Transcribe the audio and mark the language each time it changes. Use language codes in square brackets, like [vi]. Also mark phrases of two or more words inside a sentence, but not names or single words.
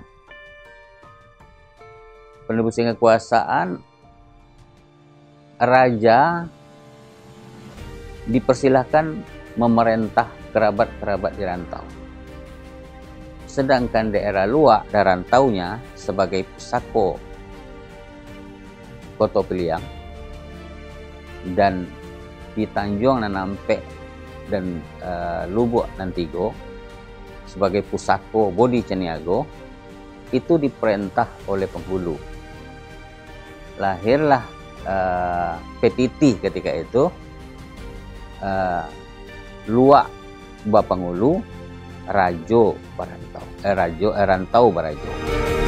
[id] Pendistribusian kekuasaan, raja dipersilahkan memerintah kerabat-kerabat di rantau. Sedangkan daerah luar dan rantaunya sebagai pusako Koto Piliang dan di Tanjung Nanampe dan Lubuk Nantigo sebagai pusako Bodi Caniago itu diperintah oleh penghulu. Lahirlah petiti ketika itu [min] Luak Bapangulu Rajo Barantau Rantau Barajo.